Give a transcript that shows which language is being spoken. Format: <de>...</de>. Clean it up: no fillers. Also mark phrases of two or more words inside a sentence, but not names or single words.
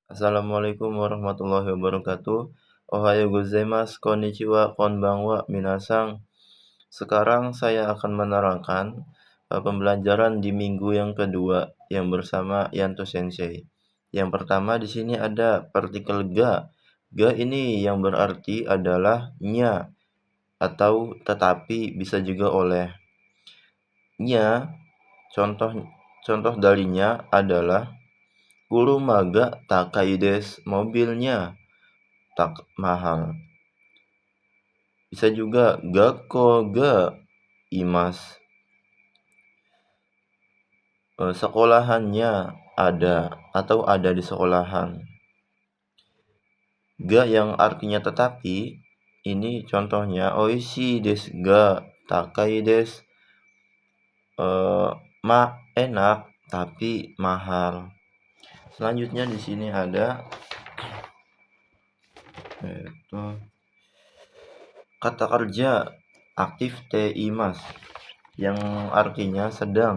<ar>السلام عليكم ورحمة الله وبركاته.</ar> <ja>おはようございます、こんにちは、こんばんは、皆さん.</ja> <id>Sekarang saya akan menerangkan pembelajaran di minggu yang kedua yang bersama Yanto Sensei. Yang pertama di sini ada partikel ga. Ga ini yang berarti adalah nya atau tetapi, bisa juga oleh. Nya, contoh contoh darinya adalah</id> <ja>車が高いです,</ja> <id>mobilnya tak mahal. Bisa juga</id> <ja>学校がいます,</ja> <id>sekolahannya ada atau ada di sekolahan. Ga yang artinya tetapi, ini contohnya</id> <ja>おいしいですが高いです,</ja> <id>enak tapi mahal. Selanjutnya di sini ada kata kerja aktif teimas yang artinya sedang.</id>